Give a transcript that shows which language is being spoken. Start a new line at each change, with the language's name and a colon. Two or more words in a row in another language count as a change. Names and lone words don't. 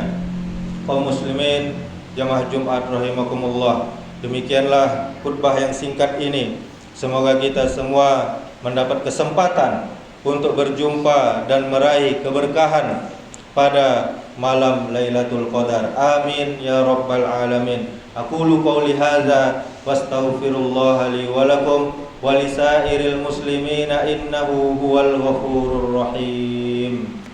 Indonesian: Kaum muslimin jamaah Jumat rahimakumullah, demikianlah khutbah yang singkat ini. Semoga kita semua mendapat kesempatan untuk berjumpa dan meraih keberkahan pada malam Lailatul Qadar.
Arabic: آمين يا رب العالمين أقول قولي هذا وأستغفر الله لي ولكم ولسائر المسلمين إنه هو الغفور الرحيم.